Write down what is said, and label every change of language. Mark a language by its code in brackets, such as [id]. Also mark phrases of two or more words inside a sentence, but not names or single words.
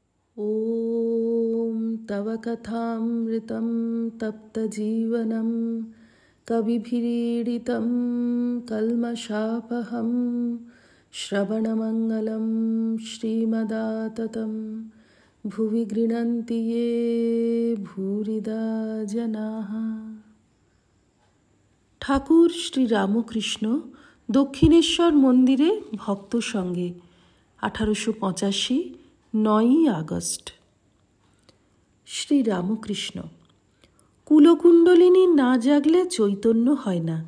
[sa] ॐ तव कथामृतं तप्तजीवनं कविभिरीडितं कल्मषापहं श्रवणमङ्गलं श्रीमदाततं भुवि गृह्णन्ति ये भूरिदा जनाः। [bn] ঠাকুর শ্রী রামকৃষ্ণ দক্ষিণেশ্বর মন্দিরে ভক্ত সঙ্গে 1885 9ই আগস্ট। শ্রী রামকৃষ্ণ। কুলকুণ্ডলিনী না জাগলে চৈতন্য হয় না।